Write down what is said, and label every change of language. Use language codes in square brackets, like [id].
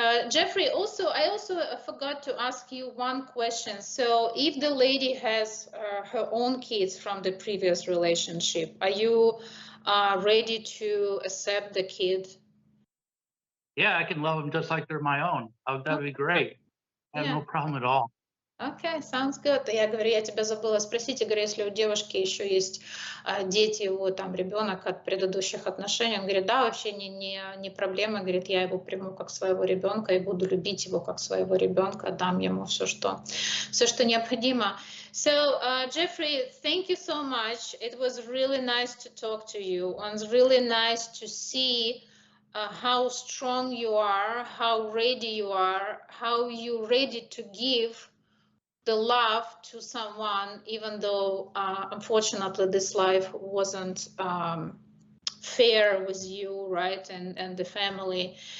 [en] Jeffrey, I also forgot to ask you one question. So, if the lady has her own kids from the previous relationship, are you ready to accept the kid? Yeah, I can love them just like they're my own. That would be great. I have no problem at all. Okay, sounds good. [ru] Я говорю, я тебя забыла спросить, я говорю, если у девушки еще есть дети, его там ребенок от предыдущих отношений, он говорит, да, вообще не проблема, говорит, я его приму как своего ребенка и буду любить его как своего ребенка, дам ему все, что необходимо. [en] So, Jeffrey, thank you so much. It was really nice to talk to you. It was really nice to see how strong you are, how ready you are, how you're ready to give the love to someone, even though unfortunately this life wasn't fair with you, right, and the family.